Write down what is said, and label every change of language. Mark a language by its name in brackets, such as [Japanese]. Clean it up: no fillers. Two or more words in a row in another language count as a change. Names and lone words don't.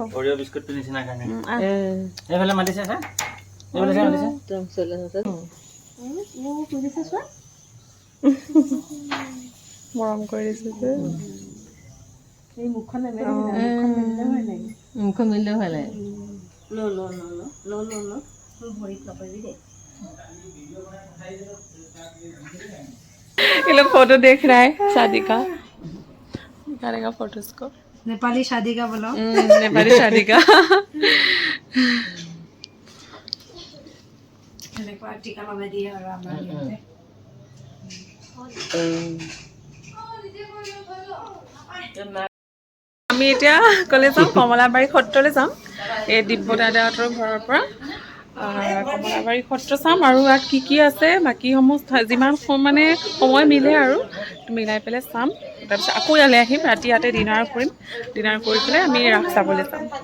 [Assamese] অৰিঅ' বিস্কুটটো নিচিনা কাৰণে এইফালে মাতিছে ছাৰ এইফালে ছাৰ মাতিছে মৰম কৰি দিছো যে মুখখন মিলিলে ভাল লাগে [Hindi] ये लोग फोटो देख रहा है शादी का निकालेगा फोटोज को नेपाली शादी का बोलो नेपाली शादी का टीका लगा दिया और [Assamese] আমি এতিয়া কলে যাম কমলাবাৰী সত্ৰলৈ যাম এই দিব্য দাদাহঁতৰ ঘৰৰ পৰা কমলাবাৰী সত্ৰ চাম আৰু ইয়াত কি কি আছে বাকীসমূহ যিমান মানে সময় মিলে আৰু মিলাই পেলাই চাম তাৰপিছত আকৌ ইয়ালৈ আহিম ৰাতি ইয়াতে ডিনাৰ কৰিম ডিনাৰ কৰি পেলাই আমি ৰাস চাবলৈ যাম